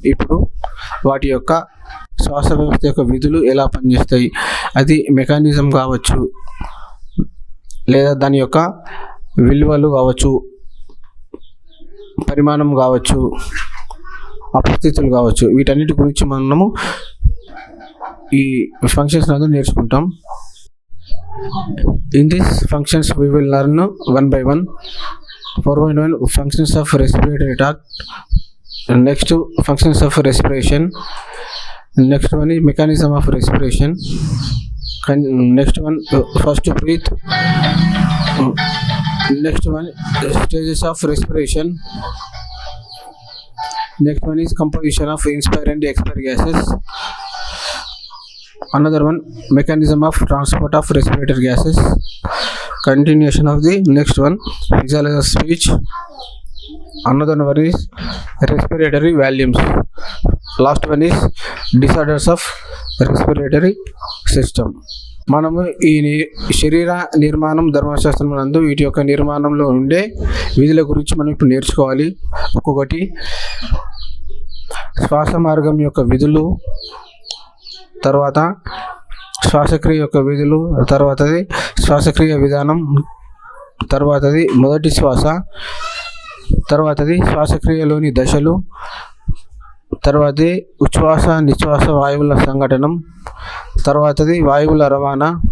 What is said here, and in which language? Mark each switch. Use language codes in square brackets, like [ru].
[te] ఇప్పుడు వాటి యొక్క శ్వాస వ్యవస్థ యొక్క విధులు ఎలా పనిచేస్తాయి, అది మెకానిజం కావచ్చు, లేదా దాని యొక్క విలువలు కావచ్చు, పరిమాణం కావచ్చు, అపస్థితులు కావచ్చు, వీటన్నిటి గురించి మనము ఈ ఫంక్షన్స్ నందు నేర్చుకుంటాం. [en] In this functions we will learn one by one. 4.1 functions of respiratory tract, next functions of respiration, next one is mechanism of respiration, next one first breathe, next one stages of respiration, next one is composition of inspire and expire gases, another one mechanism of transport of respiratory gases, continuation of the next one physiology of speech, another one is respiratory volumes, last one is disorders of respiratory system. [te] మనము ఈ శరీర నిర్మాణం ధర్మశాస్త్రం నందు వీటి యొక్క నిర్మాణంలో ఉండే విధుల గురించి మనం ఇప్పుడు నేర్చుకోవాలి. ఒక్కొక్కటి శ్వాస మార్గం యొక్క విధులు, తర్వాత శ్వాసక్రియ యొక్క విధులు, తర్వాతది శ్వాసక్రియ విధానం, తర్వాతది మొదటి శ్వాస, తర్వాతది శ్వాసక్రియలోని దశలు, తర్వాతది ఉచ్ఛ్వాస నిశ్వాస వాయువుల సంఘటనం, తర్వాతది వాయువుల రవాణా,